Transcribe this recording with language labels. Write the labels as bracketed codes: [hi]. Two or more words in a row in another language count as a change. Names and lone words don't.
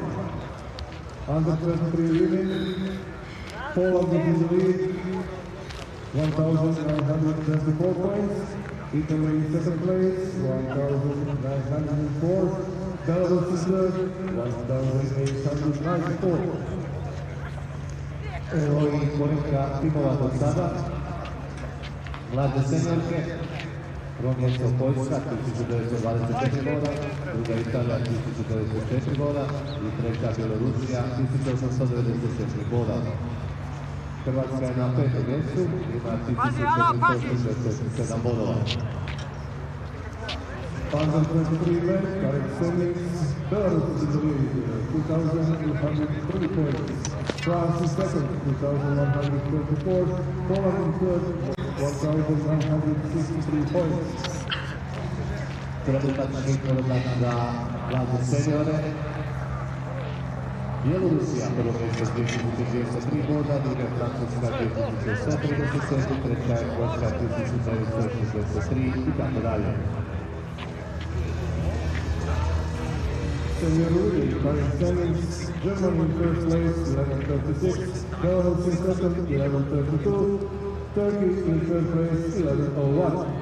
[en] Under 23 women, Poland is in the lead, 1,924 points. Italy in second place, 1,904. Belarus is third, 1,894. [hr] Evo i koliko timova do sada. Mlade seniorke. Prvo mjesto Poljska, 1924 boda, druga Italija, 1904 boda i treća Bjelorusija, 1894 boda. Hrvatska je na petom mjestu, ima 1467 bodova. [en] Under 23 men, current standings, Belarus is in the lead, 2,203 points. France is second, 2,124, Poland in third, 1,163 points. [hr] Trenutačni korak za mlade seniore. Bjelorusija prvo mjesto 2203 boda, druga je Francuska 2137, treća je Poljska 1963 i tako dalje. [en] Senior Rudy, current standings, Germany in first place, 1136, Belarus in second, 1132, Turkey in third place, 1101.